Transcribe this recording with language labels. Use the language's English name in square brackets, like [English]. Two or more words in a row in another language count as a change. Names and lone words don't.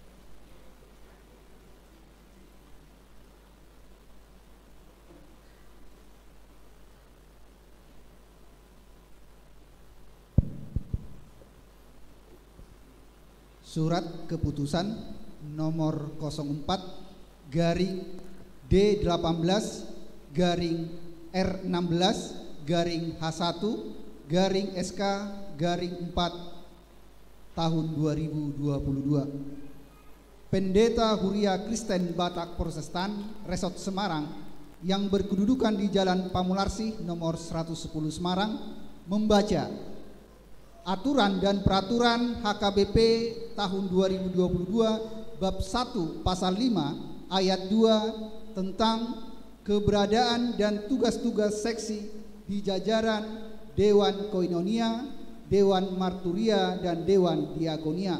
[Indonesian] Surat keputusan nomor 04 garing D18 garing R16 garing H1 garing SK garing 4 tahun 2022. Pendeta Huria Kristen Batak Protestan Resort Semarang yang berkedudukan di Jalan Pamularsi nomor 110 Semarang membaca Aturan dan Peraturan HKBP tahun 2022 bab 1 pasal 5 ayat 2 tentang keberadaan dan tugas-tugas seksi di jajaran Dewan Koinonia, Dewan Marturia dan Dewan Diakonia.